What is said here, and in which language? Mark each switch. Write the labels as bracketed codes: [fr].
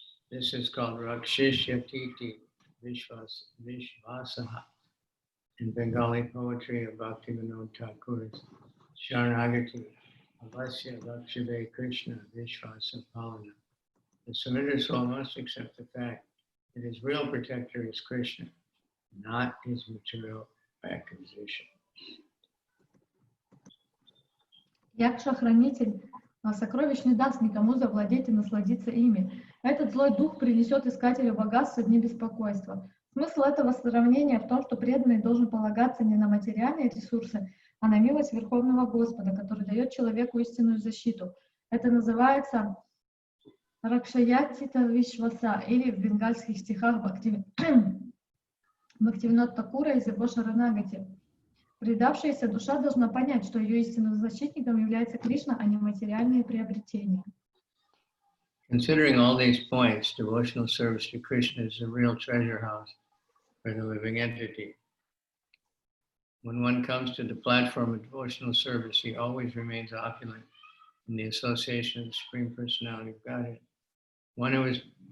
[en] This is called Rakshishyatiti Vishvasaha in Bengali poetry of Bhaktivinoda Thakur's Sharanagati, Avasya Lakshive Krishna Vishvasa Palana. The surrendered soul must accept the fact that his real protector is Krishna, not his material acquisition. [ru] Якша-хранитель сокровищ не даст никому завладеть и насладиться ими. Этот злой дух принесет искателю богатства дни беспокойства. Смысл этого сравнения в том, что преданный должен полагаться не на материальные ресурсы, а на милость Верховного Господа, который дает человеку истинную защиту. Это называется Ракшаяттита Вишваса, или в бенгальских стихах Бхактивинода Такура из его Шаранагати. Предавшаяся душа должна понять, что ее истинным защитником является Кришна, а не материальные приобретения. [en] Considering all these points, devotional service to Krishna is a real treasure house for the living entity. When one comes to the platform of devotional service, he always remains opulent in the association of the Supreme Personality of Godhead. One who is